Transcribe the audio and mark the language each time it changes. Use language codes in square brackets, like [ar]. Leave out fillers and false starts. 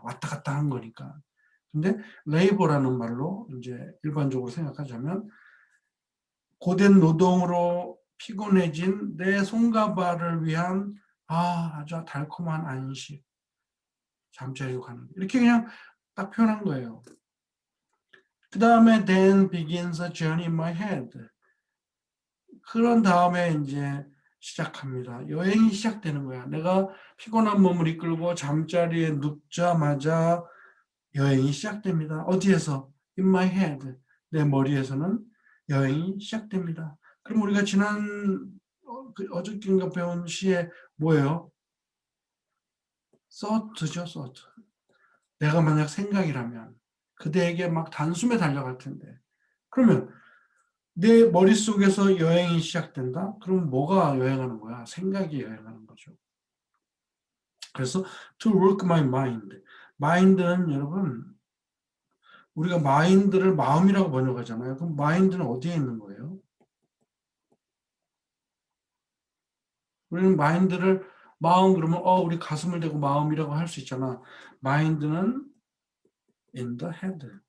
[ko] 왔다 갔다 한 거니까. 근데 labor라는 말로 이제 일반적으로 생각하자면 고된 노동으로 피곤해진 내 손과 발을 위한 아주 달콤한 안식, 잠자리로 가는 이렇게 그냥 딱 표현한 거예요. 그 다음에 [en] then begins a journey in my head. [ko] 그런 다음에 이제 시작합니다. 여행이 시작되는 거야. 내가 피곤한 몸을 이끌고 잠자리에 눕자마자 여행이 시작됩니다. 어디에서? [en] In my head. [ko] 내 머리에서는 여행이 시작됩니다. 그럼 우리가 지난 어저께인가 배운 시에 뭐예요? thought죠, thought. 내가 만약 생각이라면 그대에게 막 단숨에 달려갈 텐데. 그러면 내 머릿속에서 여행이 시작된다? 그럼 뭐가 여행하는 거야? 생각이 여행하는 거죠. 그래서 [en] to work my mind. [ko] mind는 여러분 우리가 마인드를 마음이라고 번역하잖아요. 그럼 마인드는 어디에 있는 거예요? 우리는 마인드를 마음 그러면 우리 가슴을 대고 마음이라고 할 수 있잖아. 마인드는 [en] in the head.